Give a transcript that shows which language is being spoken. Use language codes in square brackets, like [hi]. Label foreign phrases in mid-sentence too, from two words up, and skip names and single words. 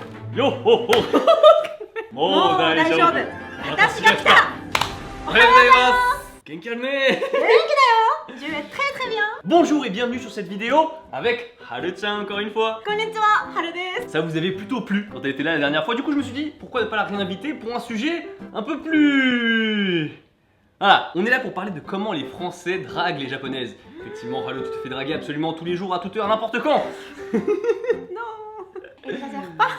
[ja] よっほっほもう大丈夫私が来た。おはようございます元気あるね [fr] Je vais très très bien. Bonjour et bienvenue sur cette vidéo avec Haru-chan encore une fois. [ja] こんにちは、ハルです. [fr] Ça vous avait plutôt plu quand elle était là la dernière fois. Du coup je me suis dit pourquoi ne pas la réinviter pour un sujet un peu plus... Voilà, on est là pour parler de comment les Français draguent les Japonaises. Effectivement, Haru, tu te fais draguer absolument tous les jours, à toute heure, n'importe quand. Exagère pas.